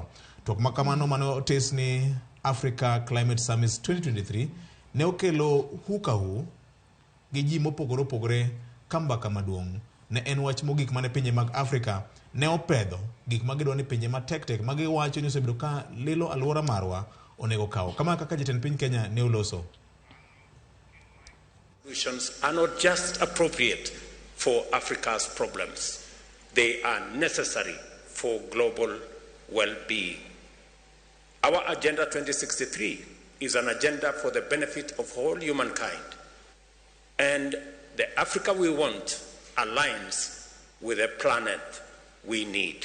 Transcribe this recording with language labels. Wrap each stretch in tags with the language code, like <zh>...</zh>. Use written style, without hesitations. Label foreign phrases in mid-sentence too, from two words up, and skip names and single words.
<luo>To makamano mano otis ni Africa Climate Summit 2023 ne okelo hukahu gi ji mopogore kambaka maduong' ne en wach mogik mane pinje mag Afrika ne opedho gik magidwa ni pinje ma tek magi wacho ni osebedo ka lilo alwora marwa onego kawo kama kaka jatend piny Kenya ne oloso.</luo> <en>Solutions are not just appropriate for Africa's problems, they are necessary for global well-being. Our Agenda 2063 is an agenda for the benefit of all humankind, and the Africa we want aligns with the planet we need.</en>